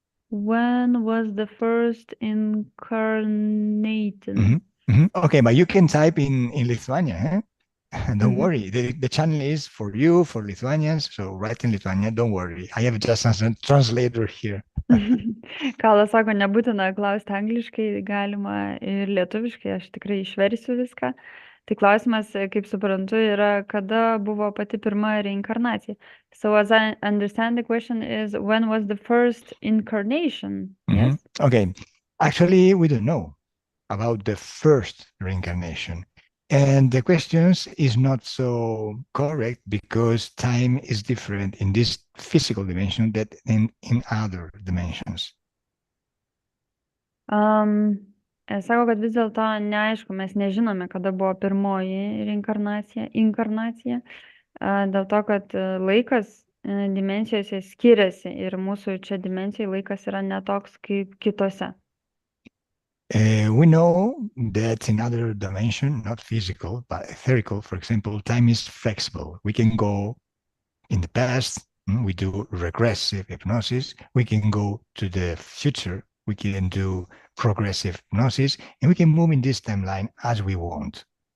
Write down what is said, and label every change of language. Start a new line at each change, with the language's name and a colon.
English: When was the first incarnated? Okay, but you can type in Lithuania, huh? Don't worry, the channel is for you, for Lithuanians, so write in Lithuania, don't worry. I have just a translator here.
Lithuanian: Kalas sako, nebūtina klausti angliškai, galima ir lietuviškai, aš tikrai išversiu viską. Tai klausimas, kaip suprantu, yra, kada buvo pati pirma reinkarnacija.
English: So as I understand, the question is, when was the first incarnation? Yes? Okay, actually, we don't know about the first reincarnation. And the question is not so correct because time is different in this physical dimension than in other dimensions.
Lithuanian: Sako, kad vis dėlto neaišku, mes nežinome, kada buvo pirmoji inkarnacija, dėl to, kad laikas dimensijose skiriasi ir mūsų čia dimensijai laikas yra netoks kaip kitose.
English: We know that in other dimension, not physical, but etherical, for example, time is flexible. We can go in the past, we do regressive hypnosis, we can go to the future, we can do progressive hypnosis, and we can move in this timeline as we want.